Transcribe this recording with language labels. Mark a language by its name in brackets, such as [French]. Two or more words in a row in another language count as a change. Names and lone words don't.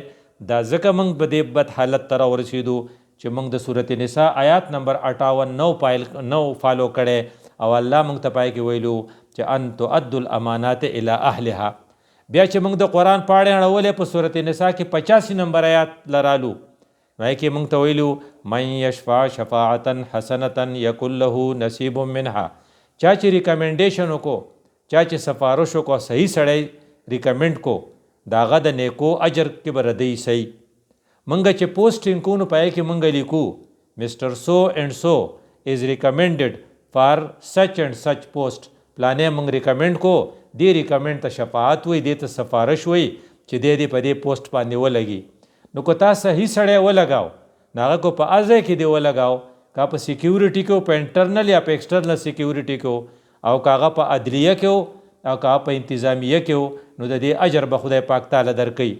[Pashto] دا ځکه موږ په دې بد حالت ته راورسېدو چې موږ د صورت نساء آیات نمبر 58 نو فالو کړی، او الله موږ ته پای کې ویلو چې [Arabic] ان تؤدوا الامانات الی اهلها. [Pashto] بیا چې موږ د قرآن پاڼې اړولې په صورت نساء کې 85 نمبر آیات لرالو، وایي کې موږ ته ویلو [Arabic] من یشفع شفاعة حسنة یکن له نصیب منها، [Pashto] چا چې ریکمنډیشن وکړو، چا چې سفارش وکړو، صحیح سړی ریکمنډ کو، د هغه د نیکو اجر کې به ردی صحیح. موږ چې پوسټینګ کو نو پای کې موږ لیکو [English] Mister so and so is recommended for such and such post, [Pashto] پلانې موږ ریکمنډ کو، دې ریکمنډ ته شفاعت وي، دې ته سفارش وي چې دې په دې پوسټ باندې ولګي. نو که تا صحیح سړی ولګاو نو هغه کو په ازای کې دې ولګاو، کا په سیکیورټي کې په انټرنل یا په ایکسټرنل سیکیورټي کې او کاغه په عدلیه کې او کاغه په انتظامیه کې، نو د دې اجر به خدای پاک تعالی درکوي.